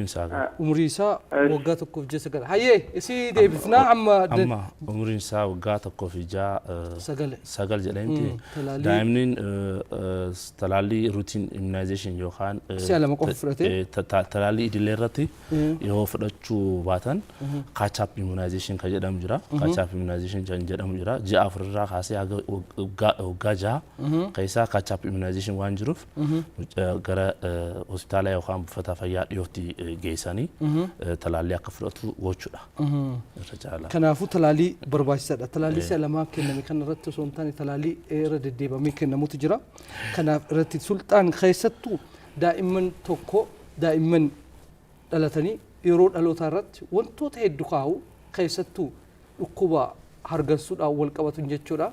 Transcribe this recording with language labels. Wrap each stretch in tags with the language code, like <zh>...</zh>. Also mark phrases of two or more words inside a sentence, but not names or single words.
<om>isaa waggaa tokkoof ji'a sagal. Hayyee isii deebifnaa amma umriin isaa waggaa tokkoof ji'a sagal jedhamti. Daa'imniin talaallii ruutiin immunization yookaan si'a lama qofa fudhate. Talaallii idilee irratti yoo fudhachuu baatan</om> <en>catch-up immunization</en> <om>kan jedhamu jira.</om> <en>Catch-up immunization</en> <om>kan jedhamu jira. Ji'a afurirraa kaasee haga waggaa jaha keessaa</om> <en>catch-up immunization</en> <om>waan jiruuf gara hospitaala yookaan buufata fayyaa dhiyootti geessanii talaallii akka fudhatu gochuudha. Kanaafuu talaallii barbaachisaadha. Talaallii si'a lamaa kenname kana irratti osoo hin taane talaallii irra deddeebamee kennamutu jira. Kanaaf irratti sulxaan keessattuu daa'imman dhalatanii yeroo dhalootaa irratti wantoota hedduu kaa'u keessattuu dhukkuba hargansuudhaan wal qabatu jechuudha.</om>